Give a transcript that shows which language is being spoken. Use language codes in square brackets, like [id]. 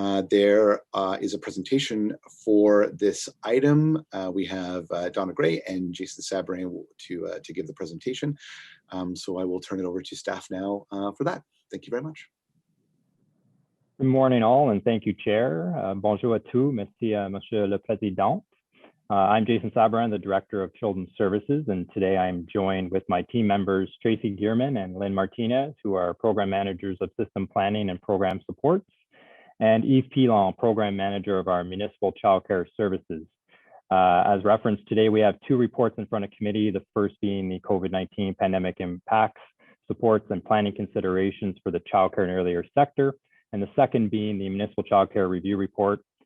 [en] There is a presentation for this item. We have Donna Gray and Jason Sabran to give the presentation. So I will turn it over to staff now for that. Thank you very much. Good morning all, and thank you, Chair. [fr] Bonjour à tous, merci, Monsieur le Président. [en] I'm Jason Sabran, the Director of Children's Services, and today I'm joined with my team members, Tracy Gearman and Lynn Martinez, who are Program Managers of System Planning and Program Supports, and Yves Pilon, Program Manager of our Municipal Childcare Services. As referenced today, we have 2 reports in front of committee, the first being the COVID-19 pandemic impacts, supports, and planning considerations for the childcare and earlier sector, and the second being the Municipal Childcare Review Report.